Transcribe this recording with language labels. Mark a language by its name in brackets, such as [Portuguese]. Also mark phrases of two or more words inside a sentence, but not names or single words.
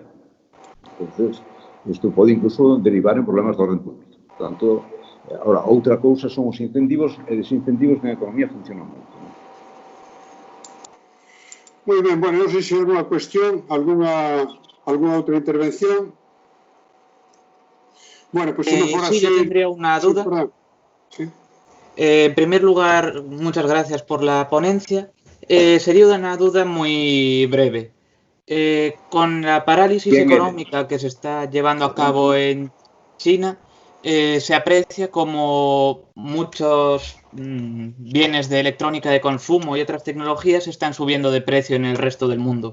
[Galician] Entón, isto pode incluso derivar en problemas de orden público. Por tanto, ahora, outra cousa son os incentivos e desincentivos que na economía funcionan moito. Moi ben, bueno, non sei se hai alguna cuestión, alguna outra intervención. [Spanish] Bueno, pues si no fuera sí, yo tendría una duda. Sí. En primer lugar, muchas gracias por la ponencia. Sería una duda muy breve. Con la parálisis económica que se está llevando a cabo en China, se aprecia como muchos bienes de electrónica de consumo y otras tecnologías están subiendo de precio en el resto del mundo.